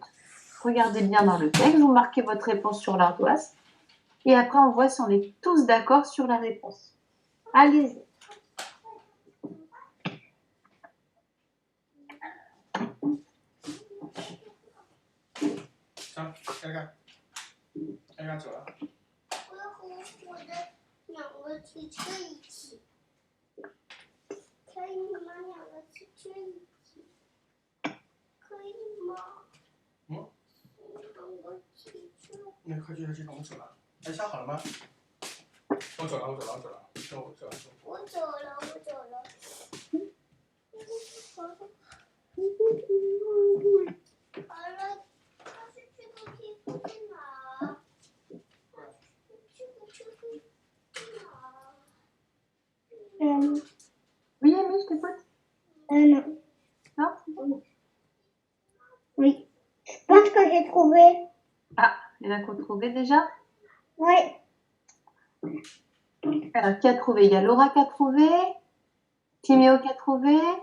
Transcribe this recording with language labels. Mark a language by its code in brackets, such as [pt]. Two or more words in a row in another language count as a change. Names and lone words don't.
[fr] Regardez bien dans le texte, vous marquez votre réponse sur l'ardoise. Et après, on voit si on est tous d'accord sur la réponse. Allez-y. Regarde. Regarde [zh] 走了。我要和我的2个汽车一起，可以吗？2个汽车一起，可以吗？嗯。 2个汽车。那快去机场，我们走了。哎，下好了吗？我走了。走了。我走了。好了，但是这个地方在哪？这个地方在哪？ [fr] Oui, Amy, je t'écoute. Non. Non? Oui. Je pense que j'ai trouvé. Ah, il y en a qu'on trouvé déjà? Oui. Alors, qui a trouvé? Il y a Laura qui a trouvé. Timéo qui a trouvé.